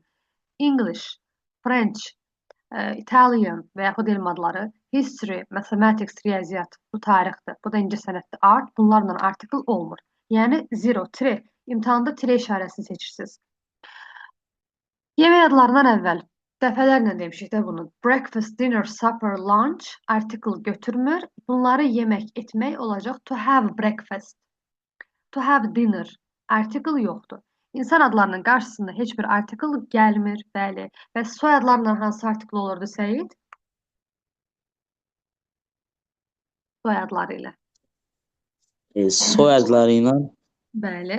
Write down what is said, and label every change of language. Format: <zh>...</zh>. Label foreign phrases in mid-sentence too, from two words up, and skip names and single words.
<en>English, French, Italian</en> <az>və yaxud elm adları,</az> <en>history, mathematics,</en> <az>riyaziyyat, bu tarixdir, bu da incəsənətdir, art, bunlarla artikl olmur. Yəni zero, tire, imtahanda tire işarəsini seçirsiniz. Yemək adlarından əvvəl, dəfələrlə demişik də bunu,</az> <en>breakfast, dinner, supper, lunch,</en> <az>artikl götürmür. Bunları yemək, etmək olacaq</az> <en>to have breakfast, to have dinner,</en> <az>artikl yoxdur. İnsan adlarının qarşısında heç bir artikl gəlmir, bəli. Və soyadlarla hansı artikl olurdu Səid? Soyadları ilə. Soyadları ilə Bəli.</az>